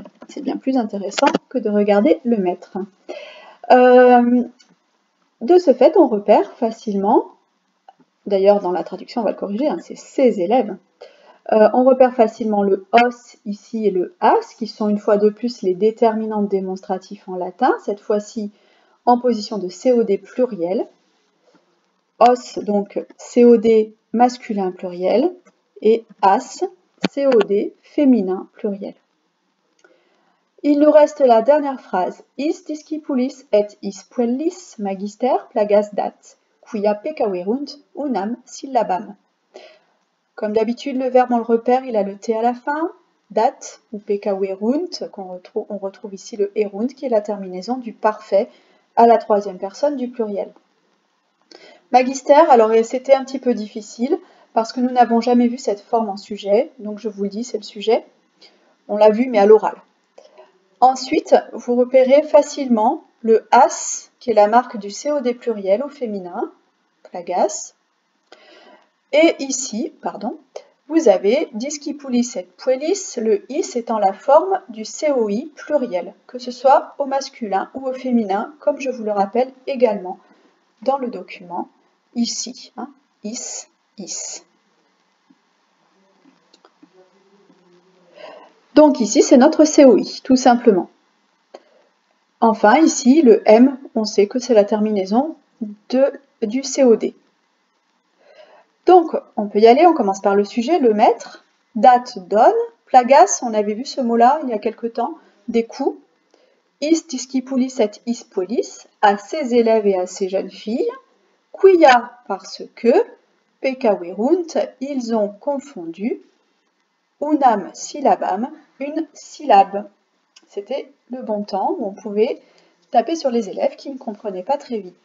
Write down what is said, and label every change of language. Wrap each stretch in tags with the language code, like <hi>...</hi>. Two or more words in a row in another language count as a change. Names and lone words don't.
<fr>C'est bien plus intéressant que de regarder le maître. De ce fait, on repère facilement, d'ailleurs dans la traduction on va le corriger, c'est ces élèves, on repère facilement le os ici et le as, qui sont une fois de plus les déterminants démonstratifs en latin, cette fois-ci en position de COD pluriel. Os, donc COD masculin pluriel, et as, COD féminin pluriel. Il nous reste la dernière phrase.</fr> <la>Is discipulis et is puellis magister plagas dat, quia peccaverunt unam syllabam.</la> <fr>Comme d'habitude, le verbe, on le repère, il a le T à la fin. Dat ou peccaverunt, on retrouve ici le erunt, qui est la terminaison du parfait à la troisième personne du pluriel. Magister, alors c'était un petit peu difficile, parce que nous n'avons jamais vu cette forme en sujet, donc je vous le dis, c'est le sujet. On l'a vu, mais à l'oral. Ensuite, vous repérez facilement le as, qui est la marque du COD pluriel au féminin, plagas. Et ici, vous avez</fr> <la>discipulis et puellis,</la> <fr>le is étant la forme du COI pluriel, que ce soit au masculin ou au féminin, comme je vous le rappelle également dans le document, ici,</fr> <la>is, is.</la> <fr>Donc ici, c'est notre COI, tout simplement. Enfin, ici, le M, on sait que c'est la terminaison du COD. Donc, on peut y aller, on commence par le sujet, le maître. Date, donne. Plagas, on avait vu ce mot-là il y a quelque temps, des coups.</fr> <la>Is discipulis et is puellis,</la> <fr>à ses élèves et à ses jeunes filles. Quia, parce que. Peccaverunt, ils ont confondu.</fr> <la>Unam syllabam,</la> <fr>une syllabe. C'était le bon temps où on pouvait taper sur les élèves qui ne comprenaient pas très vite.</fr>